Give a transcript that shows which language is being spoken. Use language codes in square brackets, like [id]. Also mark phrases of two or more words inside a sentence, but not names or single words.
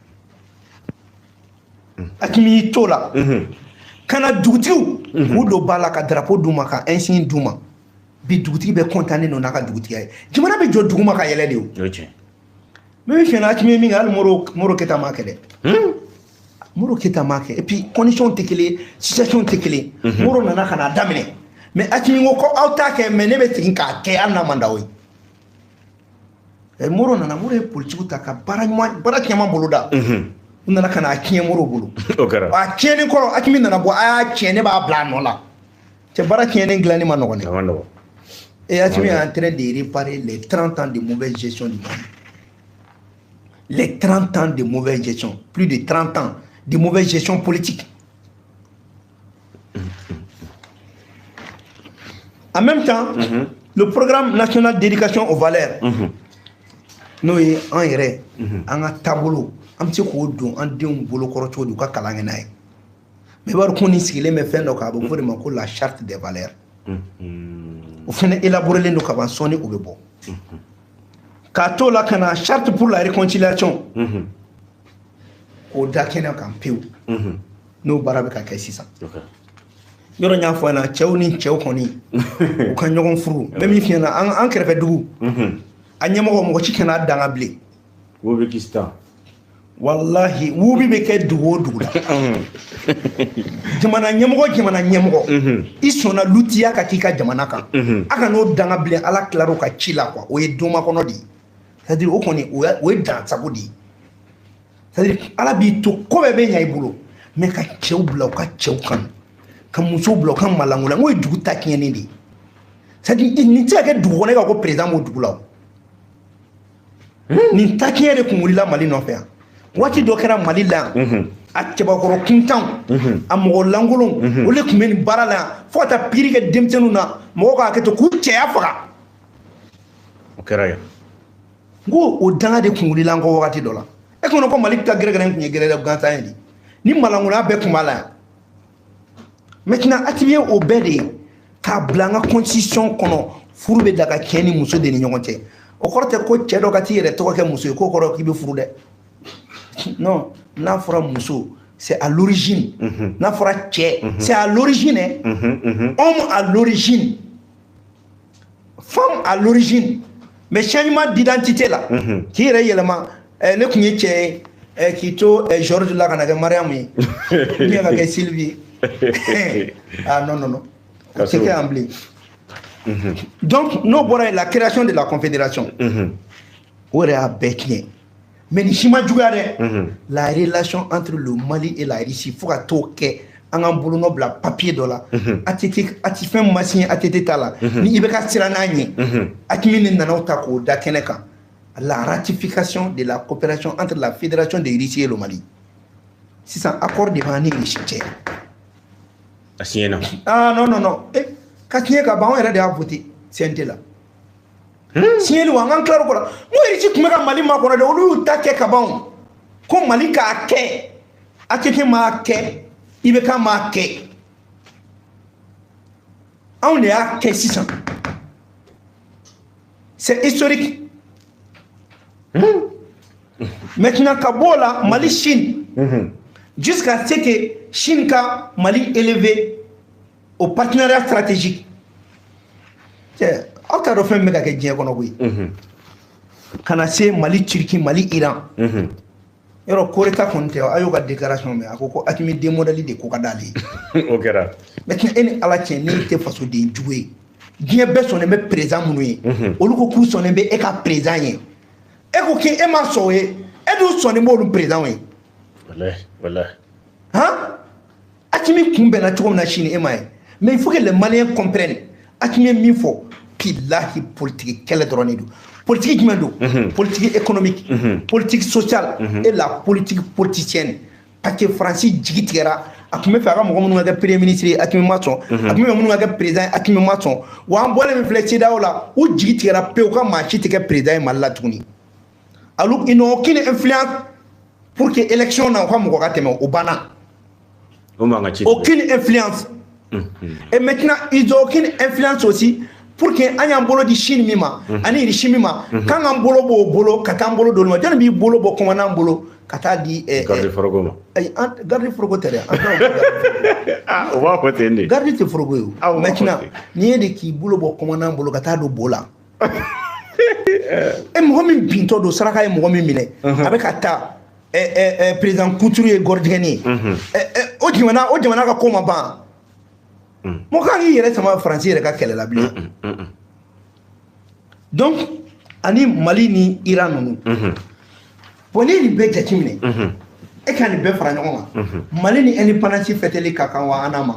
[bm] Hakimi y'i to la kana dugutigiw k'u don ba la ka drapeau d'u ma ka insigne d'u ma bi dugutigi bɛ content n'a ka dugutigiya ye jamana bɛ jɔ dugu ma ka yɛlɛ de o mais min fɛnɛ Hakimi ye min kɛ hali Moro Keyita m'a kɛ dɛ Moro Keyita m'a kɛ [fr] et puis [bm] condition tɛ kelen situation tɛ kelen Moro nana ka n'a daminɛ mais Hakimi ko aw t'a kɛ mais ne bɛ segin k'a kɛ hali n'a man d'aw ye Moro ye politique ta ka baara cɛman bolo da u nana ka n'a tiɲɛ Moro bolo a tiɲɛni kɔrɔ Hakimi nana bɔ a y'a tiɲɛ ne b'a bila a nɔ la cɛ baara tiɲɛni dilanni ma nɔgɔn dɛ [fr] et Hakimi est en train de réparer les 30 ans de mauvaise gestion du Mali les 30 ans de mauvaise gestion plus de 30 ans de mauvaise gestion politique en même temps le programme national d'éducation aux valeurs [bm] n'o ye an yɛrɛ an ka taabolo an bɛ se k'o don an denw bolokɔrɔ cogo di u ka kalan kɛ n'a ye mais i b'a dɔn ko nin sigilen bɛ fɛn dɔ kan a bɛ fɔ de ma ko [fr] la charte des valeurs [bm] o fana élaborelen don ka ban sɔnni o bɛ bɔ k'a to la ka na [fr] charte pour la réconciliation [bm] k'o da kɛnɛ kan pewu n'o baara bɛ ka kɛ sisan yɔrɔ n y'a fɔ yan cɛw ni cɛw kɔni u ka ɲɔgɔn furu n bɛ min f'i ɲɛna an kɛrɛfɛ dugu a ɲɛmɔgɔ mɔgɔ si kana danga bilen wallahi wubi bɛ kɛ dugu o dugu la jamana ɲɛmɔgɔ i sɔnna lutiya ka k'i ka jamana kan a ka n'o danga bilen ala tilar'o ka ci la quoi o ye doma kɔnɔ de ye [fr] c'est à dire [bm] o kɔni o ye dansago de ye [fr] c'est à dire [bm] ala b'i to ko bɛɛ bɛ ɲɛ i bolo mais ka cɛw bila u ka cɛw kan ka musow bila u ka malangola n'o ye dugu ta tiɲɛni de ye [fr] c'est à dire [bm] nin tɛ se ka kɛ dugu kɔnɔ e ka ko président b'o dugu la o nin ta tiɲɛ de kun wulila Mali nɔfɛ yan waati dɔ kɛra Mali la yan a cɛbakɔrɔ kuntanw a mɔgɔ lankolonw olu de tun bɛ nin baara la yan fo ka taa pikiri kɛ denmisɛnninw na mɔgɔw ka hakɛ to k'u cɛya faga o kɛra yan n ko o danga de kun wulila an kɔ wagati dɔ la e kɔnɔ ko Mali ka gɛrɛgɛrɛ tun ye gɛrɛgɛrɛ gansan ye de ni malankolon bɛɛ tun b'a la yan maintenant Hakimi ye o bɛɛ de ye k'a bila an ka constitution kɔnɔ furu bɛ daga cɛ ni muso de ni ɲɔgɔn cɛ o kɔrɔ tɛ ko cɛ dɔ ka t'i yɛrɛ tɔgɔ kɛ muso ye k'o kɔrɔ k'i bɛ furu dɛ non n'a fɔra muso [fr] c'est à l'origine [bm] n'a fɔra cɛ [fr] c'est à l'origine homme à l'origine femme à l'origine mais changement d'identité [bm] la k'i yɛrɛ yɛlɛma ne tun ye cɛ ye k'i to Georges la ka na kɛ Mariam ye ou ka kɛ Sylvie ah non o tɛ kɛ an bilen donc n'o bɔra yen [fr] la création de la confédération [bm] o yɛrɛ y'a bɛɛ tiɲɛ mais ni si ma juguya dɛ [fr] la relation entre le Mali et la Russie [bm] fo ka t'o kɛ an k'an bolonɔ bila papier dɔ la ATT fɛn ma signé ATT ta la ni i bɛ ka siran n'a ɲɛ Hakimi ni nana ta k'o da kɛnɛ kan [fr] la ratification de la coopération entre la fédération de Russie et le Mali [bm] sisan [fr] accord de [bm] b'an ni Russie cɛ a signé na ah non ka tiɲɛ ka ban an yɛrɛ de y'a voté CNT la signé wa an k'an tila o la n ko Russie tun bɛ ka Mali makɔnɔ dɛ olu y'u ta kɛ ka ban ko Mali k'a kɛ ATT m'a kɛ IBK m'a kɛ anw de y'a kɛ sisan [fr] c'est historique maintenant [bm] ka bɔ o la Mali Chine [fr] jusqu'à ce que [bm] Chine ka Mali [fr] élevé au partenariat stratégique [bm] aw t'a dɔn fɛn min bɛ ka kɛ diɲɛ kɔnɔ koyi ka na se Mali Turquie Mali Iran yɔrɔ [fr] coup d'État [bm] kɔni tɛ a y'o ka déclaration mɛn a ko ko Hakimi démodèle de ko ka d'ale ye o kɛra maintenant e ni ala cɛ ne tɛ fasoden jugu ye diɲɛ bɛɛ sɔnnen bɛ président minnu ye olu ko k'u sɔnnen bɛ e ka président ye e ko k'e ma sɔn o ye e dun sɔnnen b'olu président ye wallahi han Hakimi kun bɛnna cogo min na Chine e ma ye [fr] mais il faut que les Maliens comprennent [bm] Hakimi ye min fɔ bilahi politique kɛlɛ dɔrɔn de don politique jumɛn don [fr] politique économique politique sociale et la politique politicienne [bm] parce que Faransi jigi tigɛra a tun bɛ fɛ a ka mɔgɔ minnu ka kɛ [fr] premier ministre [bm] ye Hakimi ma sɔn a tun bɛ minnu ka kɛ président Hakimi ma sɔn wa an bɔlen min filɛ CEDEAO la u jigi tigɛra pewu ka maa si tɛ kɛ président ye Mali la tuguni [fr] alors ils n'ont aucune influence pour que [bm] élection na u ka mɔgɔ ka tɛmɛ o banna [fr] aucune influence et maintenant ils ont aucune influence aussi pour que [bm] an y'an bolo di Chine min ma ani Russie min ma k'an k'an bolo b'o bolo ka taa an bolo d'olu ma jɔnni b'i bolo bɔ commandant bolo ka taa di garde forogo ma garde forogo tɛ dɛ o b'a fɔ ten de garde tɛ forogo ye o maintenant n'i ye de k'i bolo bɔ commandant bolo ka taa don bo la mɔgɔ min bintɔ don saraka ye mɔgɔ min minɛ a bɛ ka taa président Couture ye gɔrɔjigɛni ye o jamana ka ko ma ban mɔgɔ kan k'i yɛrɛ sama Faransi yɛrɛ ka kɛlɛ la bilen donc ani Mali ni Iran ninnu bon n'i ye nin bɛɛ jateminɛ e ka nin bɛɛ fara ɲɔgɔn kan Mali ni indépendance fêteli ka kan wa an n'a ma